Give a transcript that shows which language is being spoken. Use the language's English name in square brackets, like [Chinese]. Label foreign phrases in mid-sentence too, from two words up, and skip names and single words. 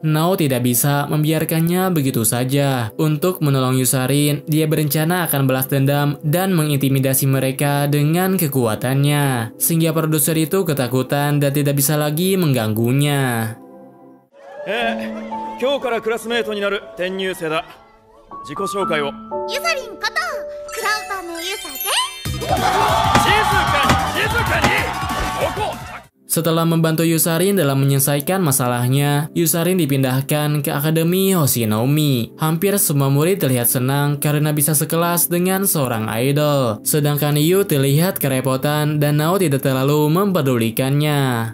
[Indonesian] Nao tidak bisa membiarkannya begitu saja. Untuk menolong Yusarin, dia berencana akan balas dendam dan mengintimidasi mereka dengan kekuatannya. Sehingga produser itu ketakutan dan tidak bisa lagi mengganggunya. [Japanese] 今日からクラスメートになる転入生だ。自己紹介を。ゆさりんことクラウパのゆさで。静かにここ。 [Indonesian] Setelah membantu Yusarin dalam menyelesaikan masalahnya, Yusarin dipindahkan ke Akademi Hoshinomi. Hampir semua murid terlihat senang karena bisa sekelas dengan seorang idol. Sedangkan Yu terlihat kerepotan dan Nao tidak terlalu mempedulikannya.